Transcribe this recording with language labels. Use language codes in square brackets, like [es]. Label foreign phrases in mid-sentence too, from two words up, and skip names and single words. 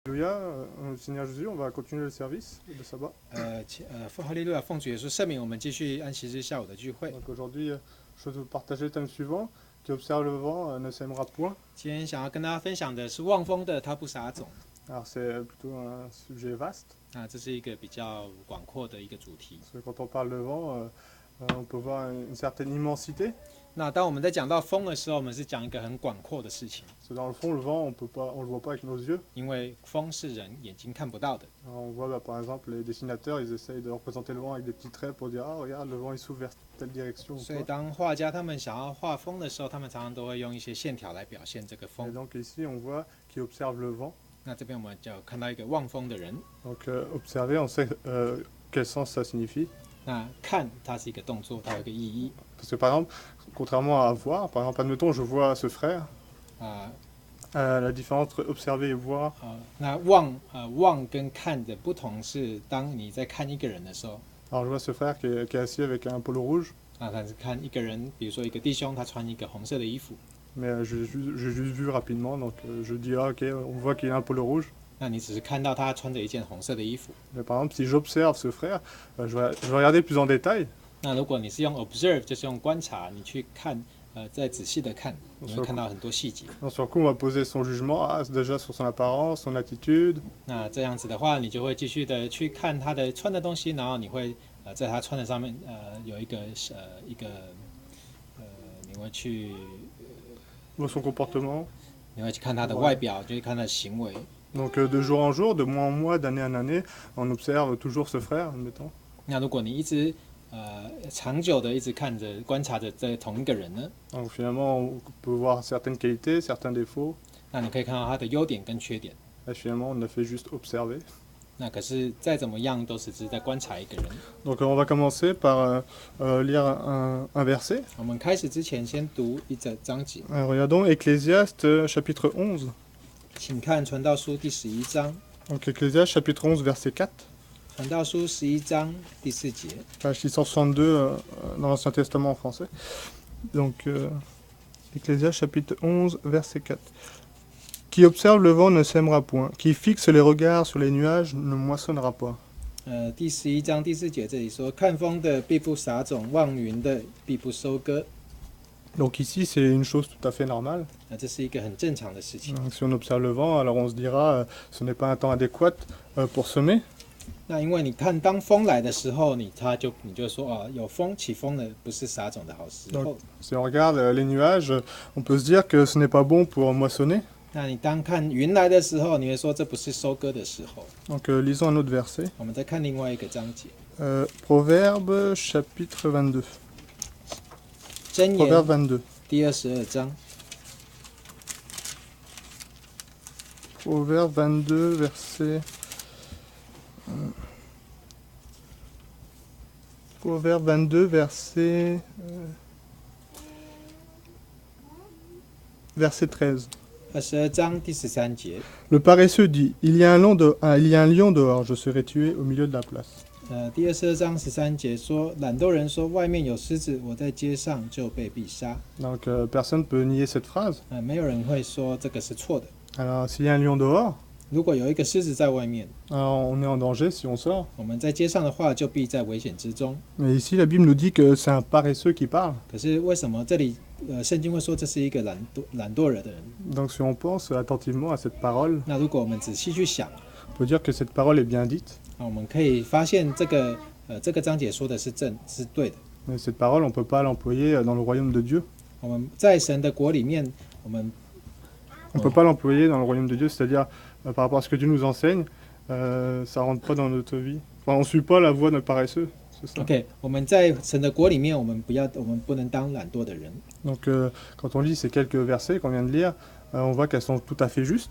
[fr] Alléluia, Seigneur Jésus, on va continuer le service de sabbat. [zh] 哈利路亚，奉主耶稣圣名，我们继续安息日下午的聚会。 [fr] Donc aujourd'hui, je vais vous partager le thème suivant, qui observe le vent ne sèmera point. [zh] 今天想要跟大家分享的是望风的他不撒种。 [fr] Alors c'est plutôt un sujet vaste. [zh] 这是一个比较广阔的一个主题。 [fr] Parce que quand on parle de vent, on peut voir une certaine immensité. [zh] 那当我们在讲到风的时候，我们是讲一个很广阔的事情。 [fr] Parce que dans le fond, le vent, on le voit pas avec nos yeux. [zh] 因为风是人眼睛看不到的。 [fr] Alors, on voit par exemple les dessinateurs, ils essayent de représenter le vent avec des petits traits pour dire ah regarde le vent il souffle vers telle direction. [zh] 所以当画家他们想要画风的时候，他们常常都会用一些线条来表现这个 [fr] Et [zh] 风。 [fr] donc ici on voit qui observe le vent. [zh] 那这边我们就看到一个望风的人。 [fr] Donc observer, on sait quel sens ça signifie. [zh] 那看它是一个动作，它有一个意义。 [fr] Parce que par exemple, contrairement à voir, par exemple, admettons, je vois ce frère, la différence entre observer et voir, [zh] 那望跟看的不同是，当你在看一个人的时候， [fr] alors je vois ce frère qui est assis avec un polo rouge, [zh] 他是看一个人，比如说一个弟兄，他穿一个红色的衣服， [fr] mais j'ai juste vu rapidement, donc je dis ah ok, on voit qu'il a un polo rouge. [zh] 那你只是看到他穿着一件红色的衣服。 [fr] Mais par exemple, si j'observe ce frère, je vais regarder plus en détail. [zh] 那如果你是用 observe， 就是用观察，你去看，再仔细的看，你会看到很多细节。 [fr] Donc, sur le coup, on va poser son jugement, déjà sur son apparence, son attitude. [zh] 那这样子的话，你就会继续的去看他的穿的东西，然后你会在他穿的上面有一个你会去 [fr] Voit son comportement. [zh] 你会去看他的外表，就会看他的行为。 [fr] Donc de jour en jour, de mois en mois, d'année en année, on observe toujours ce frère, admettons. [zh] 那如果你一直长久的一直看着观察着这同一个人呢， [fr] Donc finalement, on peut voir certaines qualités, certains défauts. [zh] 那你可以看到他的优点跟缺点。 [fr] Et finalement, on a fait juste observer. [zh] 那可是再怎么样，都只是在观察一个人。 [fr] Donc on va commencer par lire un verset. [zh] 我们开始之前，先读一则章节。 [fr] Regardons Ecclésiaste chapitre 11. [zh] 请看传道书第11章。 [fr] Donc Ecclésiaste chapitre 11 verset 4. [zh] 传道书11章第4节。 [fr] Page 662 dans l'Ancien Testament en français. Donc Ecclésiaste chapitre 11 verset 4. Qui observe le vent ne sèmera point. Qui fixe les regards sur les nuages ne moissonnera pas. [zh] 第11章第4节这里说：“看风的必不撒种，望云的必不收割。” [fr] Donc ici, c'est une chose tout à fait normale. [zh] 这是一个很正常的事情。 [fr] Si on observe le vent, alors on se dira ce n'est pas un temps adéquat pour semer. [zh] 那因为你看，当风来的时候，你就说有风起风了，不是撒种的好时候。 [fr] Donc, si on regarde les nuages, on peut se dire que ce n'est pas bon pour moissonner. [zh] 那你当看云来的时候，你会说这不是收割的时候。 [fr] Donc lisons un autre verset. [zh] 我们再看另外一个章节， [fr] Proverbe chapitre 22. [zh] 箴 [fr] Proverbe [zh] 言 22. 第22章。 [fr] Proverbe 22 verset. Proverbe 22 verset. Verset 13. [zh] 22 章第13节。 [fr] Le paresseux dit, il y a un lion dehors, je serai tué au milieu de la place. [zh] 第22章13节说，懒惰人说外面有狮子，我在街上就被必杀。 [fr] Donc personne ne peut nier cette phrase. [zh] 没有人会说这个是错的。 [fr] Alors s'il y a un lion dehors, [zh] 如果有一个狮子在外面， [fr] alors, on est en danger si on sort. [zh] 我们在街上的话，就必在危险之中。 [fr] Mais ici la Bible nous dit que c'est un paresseux qui parle. [zh] 可是为什么这里圣经会说这是一个懒惰人的人？ [fr] Donc si on pense attentivement à cette parole, [zh] 那如果我们仔细去想， [fr] on peut dire que cette parole est bien dite. [zh] 我们可以发现这个章节说的是对的。 [fr] Mais cette parole, on ne peut pas l'employer dans le royaume de Dieu. [zh] 我们在神的国里面，我们 [fr] On ne peut pas l'employer dans le royaume de Dieu, c'est-à-dire par rapport à ce que Dieu nous enseigne, ça ne rentre pas dans notre vie. Enfin, on ne suit pas la voie d'un paresseux, c'est ça. [zh] OK， 我们在神的国里面，我们不能当懒惰的人。 [fr] Donc quand on lit ces quelques versets qu'on vient de lire, on voit qu'elles sont tout à fait justes.